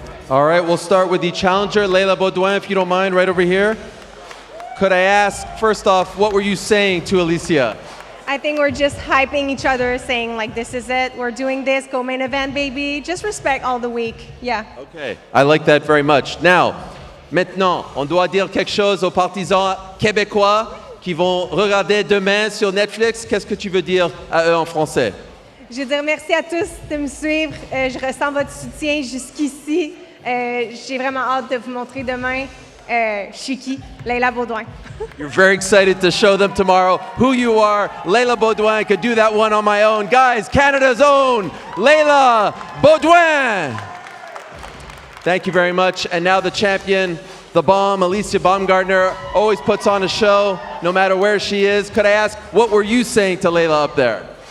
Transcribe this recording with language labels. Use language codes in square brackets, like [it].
[en] All right, we'll start with the challenger, Leila Bodwan, if you don't mind, right over here. Could I ask, first off, what were you saying to Alicia? I think we're just hyping each other, saying like, this is it, we're doing this, go main event, baby. Just respect all the week, yeah. Okay, I like that very much. [fr] Now, maintenant, on doit dire quelque chose aux partisans québécois qui vont regarder demain sur Netflix. Qu'est-ce que tu veux dire à eux en français? Je veux dire merci à tous de me suivre. Je ressens votre soutien jusqu'ici. J'ai vraiment hâte de vous montrer demain. Je suis qui? Leila Bodwan. [en] You're very excited to show them tomorrow who you are. Leila Bodwan. I could do that one on my own. Guys, Canada's own Leila Bodwan. Thank you very much. And now the champion, the bomb, Alicia Baumgartner, always puts on a show no matter where she is. Could I ask, what were you saying to Leila up there?